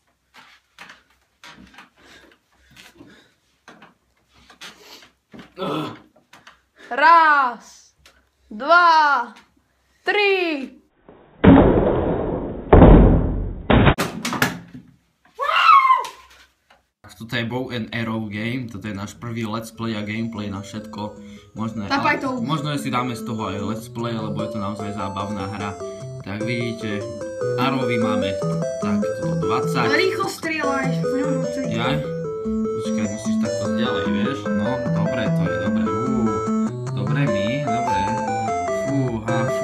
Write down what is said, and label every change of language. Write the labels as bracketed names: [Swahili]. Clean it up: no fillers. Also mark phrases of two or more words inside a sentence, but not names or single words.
[Slovak] Raz, dva, tri. Toto je Bow and Arrow game, toto je náš prvý [English] let's play [Slovak] a gameplay na všetko možné. Možno si dáme z toho aj [English] let's play, [Slovak] lebo je to naozaj zábavná hra. Tak vidíte, arrowy máme tak toto 20. Rýchlo strieľaj. Ja? Počkaj, musíš takto ďalej, vieš? No, dobre, to je dobre. Dobre my, dobre. Fúha, fú.